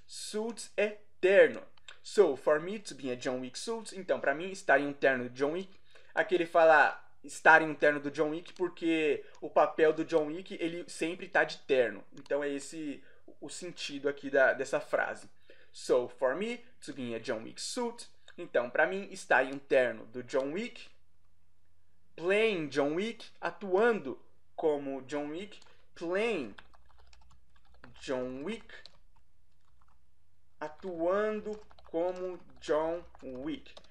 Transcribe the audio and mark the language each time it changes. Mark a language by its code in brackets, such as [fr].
[pt] Suit é terno. [en] So, for me to be in a John Wick suit. [pt] Então, para mim estar em um terno do John Wick. Aqui ele fala estar em um terno do John Wick porque o papel do John Wick, ele sempre tá de terno. Então é esse o sentido aqui dessa frase. [en] So, for me, to be in a John Wick suit. [pt] Então, para mim, estar em um terno do John Wick, [en] playing John Wick, [pt] atuando como John Wick, playing John Wick, atuando como John Wick.